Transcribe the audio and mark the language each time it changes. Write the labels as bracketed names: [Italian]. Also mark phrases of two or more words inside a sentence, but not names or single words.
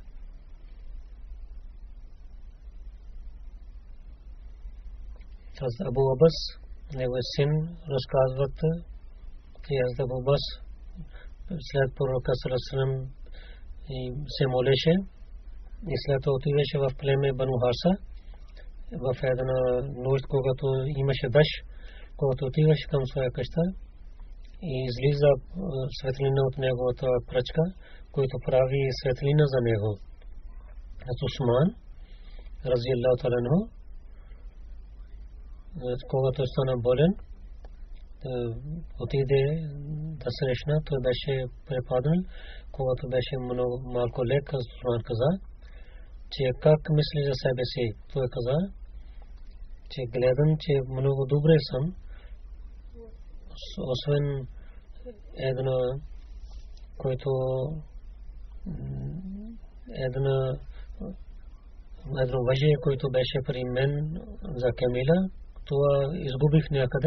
[Bulgarian] Абу Абас, неговият син, разказват, че Абу Абас след пророка саллаллаху се молеше и след това отиваше в племе Бану Харса. В една нощ, когато имаше дъжд, когато отиваше към своя къща и излиза светлина от неговата пръчка, който прави светлина за него. Усман [Arabic] رضي الله تعالى عنه, [Bulgarian] когато стана болен, отиде да срещна, той беше препадан, когато беше малко лек. Усман каза, че как мисли за себе си. Той каза, че гледам, че много добре съм, освен едно въже, който беше при мен за Камила, това изгубих някъде.